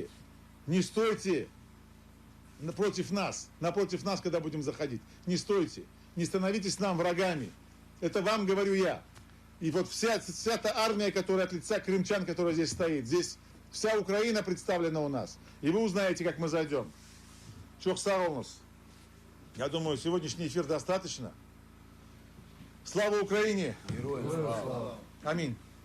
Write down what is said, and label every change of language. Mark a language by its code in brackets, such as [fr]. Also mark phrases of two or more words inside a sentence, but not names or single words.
[ru] Не стойте напротив нас, когда будем заходить. Не стойте, не становитесь нам врагами. Это вам говорю я. И вот вся та армия, которая от лица крымчан, которая здесь стоит, здесь вся Украина представлена у нас. И вы узнаете, как мы зайдем. [crh] Çok sağ olunuz. [ru] Я думаю, сегодняшний эфир достаточно. Слава Украине! Героям слава! Аминь.